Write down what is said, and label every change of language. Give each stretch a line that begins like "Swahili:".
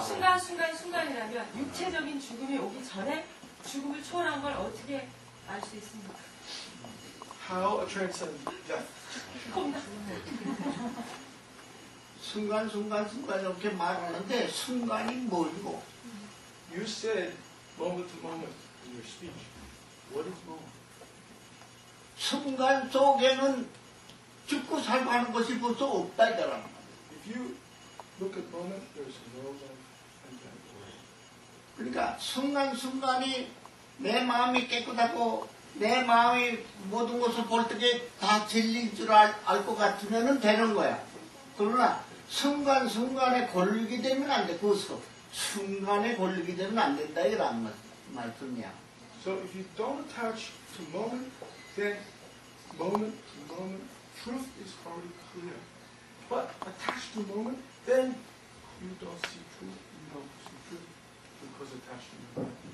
Korean: 순간이라면 육체적인 죽음이 오기 전에 죽음을 초월한 걸 어떻게 알 수 있습니까?
English: How a transcend death.
Korean: 순간 이렇게 말하는데 순간이 뭐이고?
English: You said moment to moment in your speech. What is moment?
Korean: 순간 속에는 죽고 살고 하는 것이 벌써 없다 이거라.
English: If you look at moment, there's no life and death.
Korean: 그러니까 순간순간이 내 마음이 깨끗하고 내 마음이 모든 것을 볼 때에 다 진리인 줄 알 것 같으면 되는 거야. 그러나 순간순간에 걸리게 되면 안 돼. 그 순간에 걸리게 되면 안 된다 이런 말씀이야.
English: So if you don't attach to moment, then moment to moment, truth is already clear. But attached to moment, then you don't see truth, you don't see truth because attached to moment.